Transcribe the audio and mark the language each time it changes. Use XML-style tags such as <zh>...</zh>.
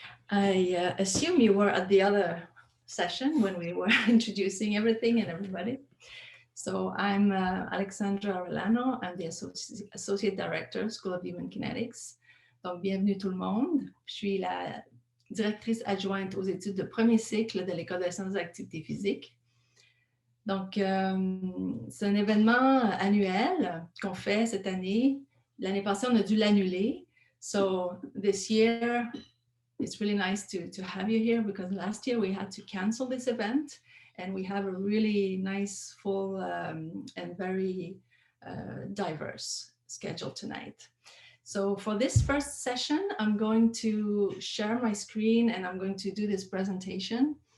<en>I assume you were at the other session when we were introducing everything and everybody. So I'm Alexandra Arellano. I'm the Associate Director, School of Human Kinetics.</en> <fr>Donc, bienvenue tout le monde. Je suis la directrice adjointe aux études de premier cycle de l'École des sciences des activités physiques. Donc, c'est un événement annuel qu'on fait cette année. L'année passée, on a dû l'annuler.</fr> <en>So this year, it's really nice to have you here because last year we had to cancel this event and we have a really nice, full and very diverse schedule tonight. So for this first session, I'm going to share my screen and I'm going to do this presentation.</en>